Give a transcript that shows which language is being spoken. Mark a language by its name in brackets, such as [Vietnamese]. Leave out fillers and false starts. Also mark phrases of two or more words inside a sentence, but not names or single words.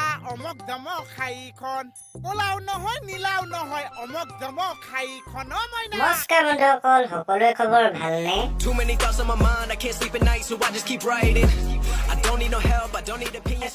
[Assamese] অমক জমক খাইখন ওলাও নহয় নীলাও নহয় অমক জমক খাইখন মইনা নমস্কাৰ বন্ধুসকল সকলোৰে খবৰ ভালনে [English] Too many thoughts on my mind, I can't sleep at night, so I just keep writing. I don't need no help, I don't need opinions.